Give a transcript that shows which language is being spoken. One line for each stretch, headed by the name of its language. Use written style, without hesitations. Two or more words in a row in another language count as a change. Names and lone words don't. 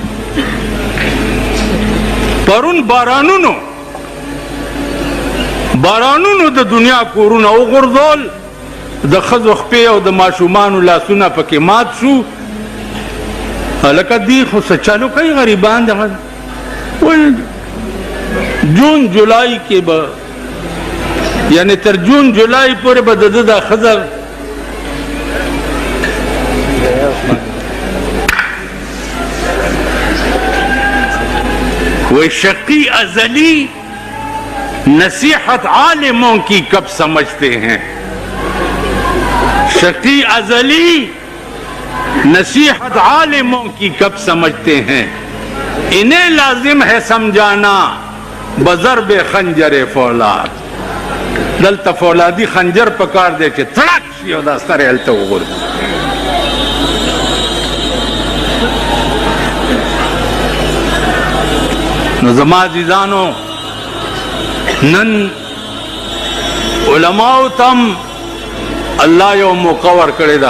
Pashto: پرون بارانونو د دنیا کورونه وغورځول، د ښځو خپې او د ماشومانو لاسونه پکې مات شو. هلکه دی خو څه چالو کوي غریبان دغه جون جولای کې به یعنی تر جون جولای پورې به د ده دا ښځه وہ
Urdu: شقی ازلی نصیحت عالموں کی کب سمجھتے ہیں. شقی ازلی نصیحت عالموں کی کب سمجھتے ہیں. انہیں لازم ہے سمجھانا بضرب خنجر فولاد.
Pashto: دلتا فولادی خنجر پکار دے چې تړک شي او دا سره هلته وغورځي. نو زما عزیزانو نن علماء تم الله یو موقع ورکړې ده.